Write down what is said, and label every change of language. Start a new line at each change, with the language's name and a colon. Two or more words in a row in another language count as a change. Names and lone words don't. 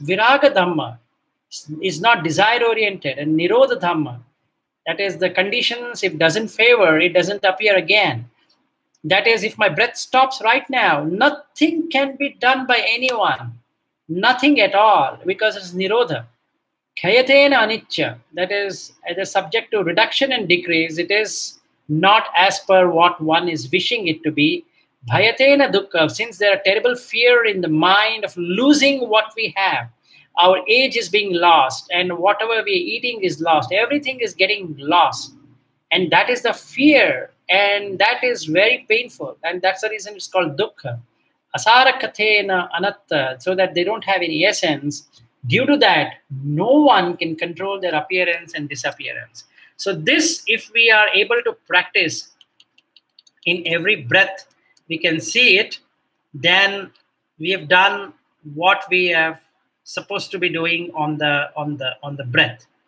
Pali: Viraga Dhamma
English: is not desire oriented.
Pali: And Nirodha Dhamma,
English: that is the conditions, if doesn't favor, it doesn't appear again. That is, if my breath stops right now, nothing can be done by anyone. Nothing at all, because it's Nirodha.
Pali: Khayatena anicca,
English: that is subject to reduction and decrease. It is not as per what one is wishing it to be.
Pali: Bhayatena dukkha,
English: since there are terrible fear in the mind of losing what we have. Our age is being lost, and whatever we are eating is lost. Everything is getting lost. And that is the fear, and that is very painful. And that's the reason it's called dukkha.
Pali: Asarakathena anatta,
English: so that they don't have any essence. Due to that, no one can control their appearance and disappearance. So this, if we are able to practice in every breath, we can see it, then we have done what we have supposed to be doing on the breath.